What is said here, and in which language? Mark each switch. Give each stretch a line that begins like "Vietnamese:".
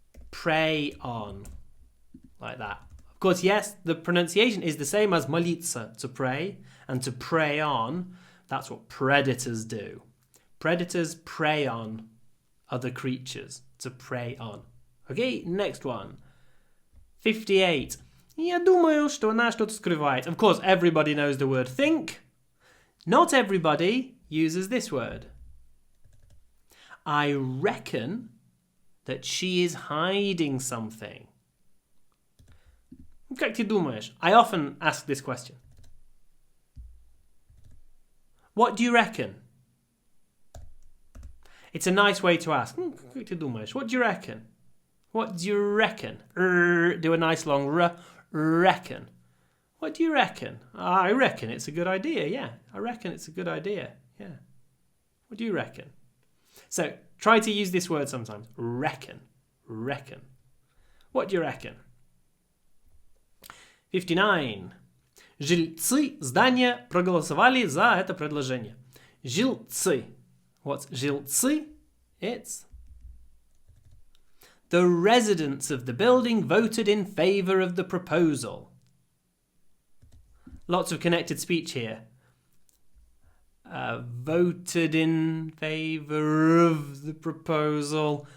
English: Prey on. Like that. Of course, yes, the pronunciation is the same as молиться, to pray, and to prey on. That's what predators do. Predators prey on other creatures, to prey on. Okay, next one. 58.
Russian: Я думаю, что она что-то скрывает.
English: Of course, everybody knows the word think. Not everybody uses this word. I reckon that she is hiding something.
Russian: Как ты думаешь?
English: I often ask this question. What do you reckon? It's a nice way to ask.
Russian: Как ты думаешь?
English: What do you reckon? What do you reckon? Do a nice long reckon. What do you reckon? I reckon it's a good idea. Yeah, I reckon it's a good idea. Yeah. What do you reckon? So try to use this word sometimes. Reckon. Reckon. What do you reckon? 59.
Russian: Жильцы здания проголосовали за это предложение. Жильцы.
English: What's жильцы? It's the residents of the building voted in favour of the proposal. Lots of connected speech here. Voted in favour of the proposal.